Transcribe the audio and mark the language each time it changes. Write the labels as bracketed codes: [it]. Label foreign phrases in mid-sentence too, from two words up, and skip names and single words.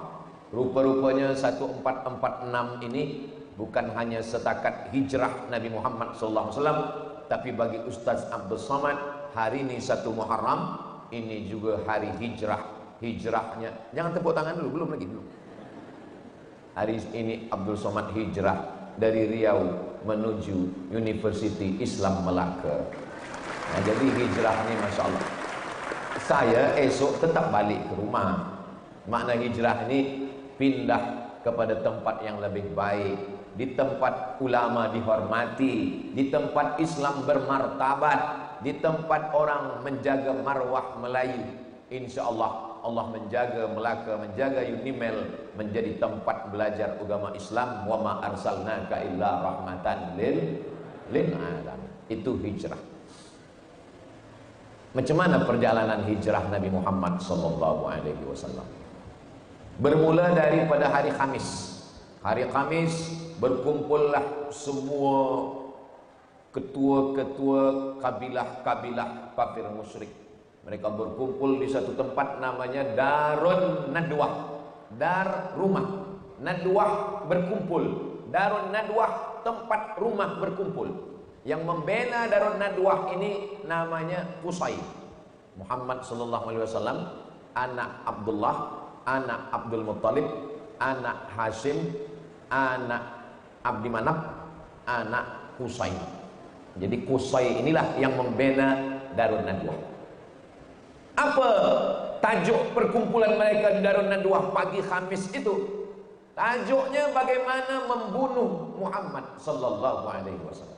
[ms] Rupa-rupanya 1446 ini bukan hanya setakat hijrah Nabi Muhammad SAW, tapi bagi Ustaz Abdul Somad, hari ini 1 Muharram, ini juga hari hijrah. Hijrahnya, jangan tepuk tangan dulu, belum lagi, belum. Hari ini Abdul Somad hijrah dari Riau menuju University Islam Melaka. Nah, jadi hijrah ni [ar] ما شاء الله. [ms] Saya esok tetap balik ke rumah. Makna hijrah ni pindah kepada tempat yang lebih baik, di tempat ulama dihormati, di tempat Islam bermartabat, di tempat orang menjaga marwah Melayu. [ar] إن شاء الله [ms] Allah menjaga Melaka, menjaga Unimail menjadi tempat belajar agama Islam. [ar] وما أرسلناك إلا رحمة للعالمين. [ms] Itu hijrah. Macam mana perjalanan hijrah Nabi Muhammad SAW? Bermula daripada hari Khamis. Hari Khamis berkumpullah semua ketua-ketua kabilah-kabilah kafir musyrik. Mereka berkumpul di satu tempat namanya Darun Nadwah. Dar rumah, Nadwah berkumpul. Darun Nadwah tempat rumah berkumpul. Yang membina Darun Nadwah ini namanya Qusay. Muhammad SAW, anak Abdullah, anak Abdul Muttalib, anak Hashim, anak Abdi Manaf, anak Qusay. Jadi Qusay inilah yang membina Darun Nadwah. Apa tajuk perkumpulan mereka di Darun Nadwah pagi Khamis itu? Tajuknya bagaimana membunuh Muhammad [ar] صلى الله عليه وسلم.